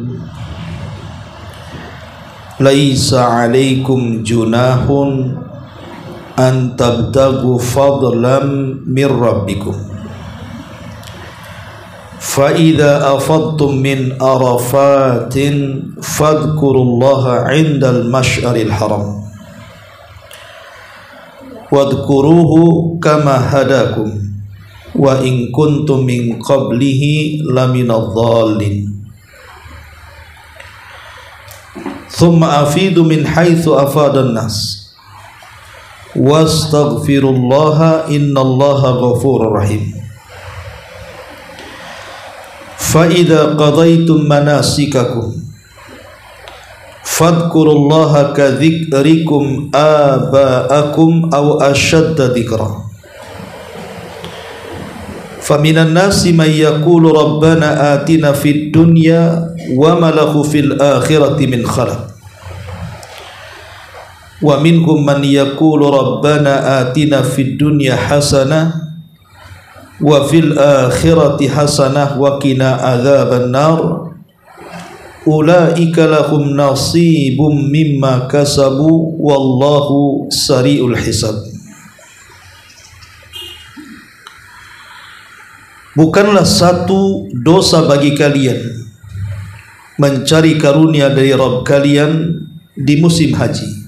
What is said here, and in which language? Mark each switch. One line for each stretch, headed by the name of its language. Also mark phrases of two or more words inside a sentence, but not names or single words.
Arabic: ليس عليكم جناح أن تبتغوا فضلا من ربكم فإذا أفضتم من عرفات فاذكروا الله عند المشعر الحرام واذكروه كما هداكم وإن كنتم من قبله لمن الضالين ثم أفيضوا من حيث أفاض الناس واستغفروا الله إن الله غفور رحيم. فإذا قضيتم مناسككم فاذكروا الله كذكركم آباءكم أو أشد ذكرا. فمن الناس من يقول ربنا آتنا في الدنيا وما له في الآخرة من خلاق. ومنهم من يقول ربنا آتنا في الدنيا حسنة وفي الآخرة حسنة وقنا عذاب النار أولئك لهم نصيب مما كسبوا والله سريع الحساب.
Indonesian: Bukanlah satu dosa bagi kalian mencari karunia dari Rabb kalian di musim haji.